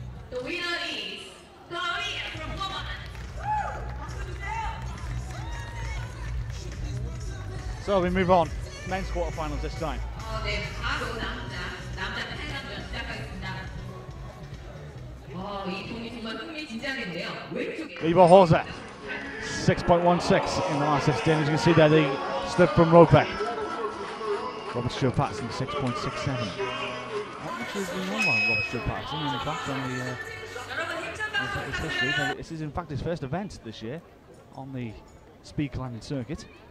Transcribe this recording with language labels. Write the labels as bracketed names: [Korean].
[English] The winner is Claudia from Poland. So we move on. Men's quarterfinals this time. [Korean] 네, 바로 남자 8강전 시작하겠습니다. 이 경기 정말 흥미진진하겠네요. 왼쪽에 [English] Libo Horza, 6.16 in the last 16. As you can see there, the slip from Ropek. Robert Stewart Patterson, 6.67. Not much has been won by Robert Stewart Patterson in fact on his history. But this is in fact his first event this year on the speed climbing circuit.